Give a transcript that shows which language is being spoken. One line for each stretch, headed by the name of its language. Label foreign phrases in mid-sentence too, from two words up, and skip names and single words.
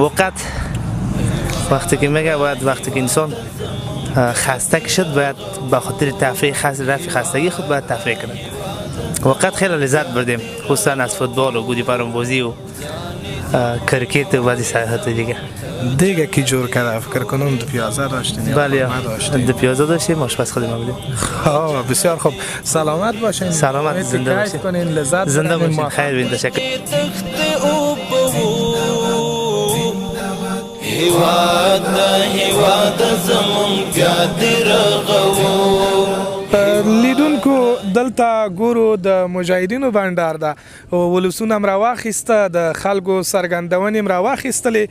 Persian: وقت وقتی که میگه باید وقتی که انسان خسته شد باید به خاطر تفریح رفع خستگی خود باید تفریح کنه واقعا خیلی لذت بردیم، خصوصا از فوتبال و گودی پرانبازی و کرکت و بعضی ساعات دیگه. دیگه کی جور کرده؟ فکر کنم دو پیازه داشتین. بله، دو پیازه داشتیم، آشپز خودم بودیم. بسیار خوب، سلامت باشین. سلامت، زنده باشین. لذت زنده باشین. خیر بین، تشکر.
Pashto: هیواد زمون بیا دی رغو. لیدونکو دلته ګورو د مجاهدینو بنډار ده، ولسونه م راواخیسته، د خلکو څرګندونې م راواخیستلې.